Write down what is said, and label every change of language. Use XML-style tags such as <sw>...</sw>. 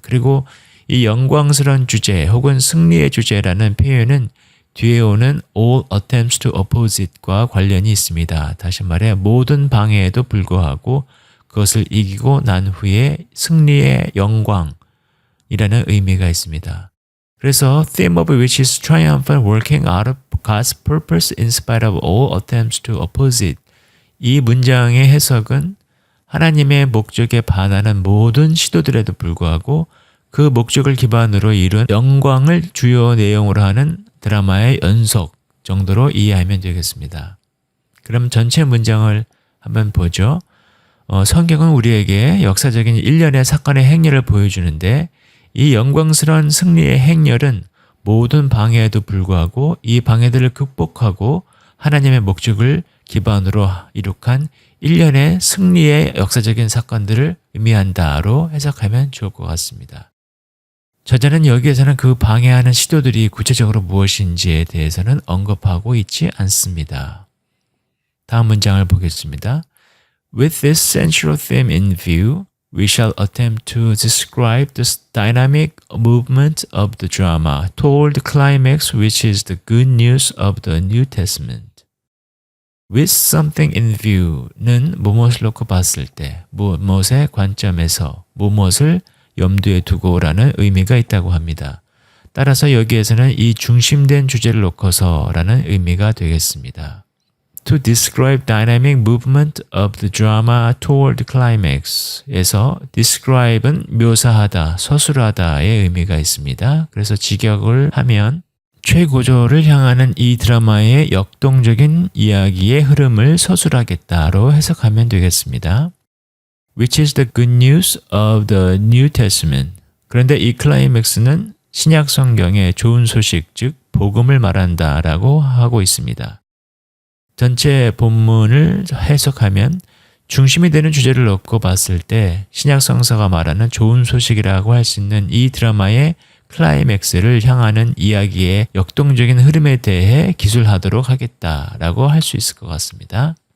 <ko>그리고 이 영광스러운 주제 혹은 승리의 주제라는 표현은 뒤에 오는</ko> <en>all attempts to oppose it</en> <ko>과 관련이 있습니다. 다시 말해 모든 방해에도 불구하고 그것을 이기고 난 후에 승리의 영광이라는 의미가 있습니다. 그래서</ko> <en>theme of which is triumphant working out of God's purpose in spite of all attempts to oppose it.</en> <ko>이 문장의 해석은 하나님의 목적에 반하는 모든 시도들에도 불구하고 그 목적을 기반으로 이룬 영광을 주요 내용으로 하는 드라마의 연속 정도로 이해하면 되겠습니다. 그럼 전체 문장을 한번 보죠. 성경은 우리에게 역사적인 일련의 사건의 행렬을 보여주는데 이 영광스러운 승리의 행렬은 모든 방해에도 불구하고 이 방해들을 극복하고 하나님의 목적을 기반으로 이룩한 일련의 승리의 역사적인 사건들을 의미한다로 해석하면 좋을 것 같습니다. 저자는 여기에서는 그 방해하는 시도들이 구체적으로 무엇인지에 대해서는 언급하고 있지 않습니다. 다음 문장을 보겠습니다.</ko> <en>With this central theme in view, we shall attempt to describe the dynamic movement of the drama toward the climax, which is the good news of the New Testament. With something in view</en> <ko>는 무엇을 놓고 봤을 때, 무엇의 관점에서, 무엇을 염두에 두고라는 의미가 있다고 합니다. 따라서 여기에서는 이 중심된 주제를 놓고서라는 의미가 되겠습니다.</ko> <en>To describe dynamic movement of the drama toward the climax</en> <ko>에서 describe은 묘사하다, 서술하다의 의미가 있습니다. 그래서 직역을 하면 최고조를 향하는 이 드라마의 역동적인 이야기의 흐름을 서술하겠다로 해석하면 되겠습니다.</ko> <en>Which is the good news of the New Testament.</en> <ko>그런데 이 클라이맥스는 신약 성경의 좋은 소식, 즉 복음을 말한다라고 하고 있습니다. 전체 본문을 해석하면 중심이 되는 주제를 놓고 봤을 때 신약 성서가 말하는 좋은 소식이라고 할 수 있는 이 드라마의 클라이맥스를 향하는 이야기의 역동적인 흐름에 대해 기술하도록 하겠다라고 할 수 있을 것 같습니다.</ko>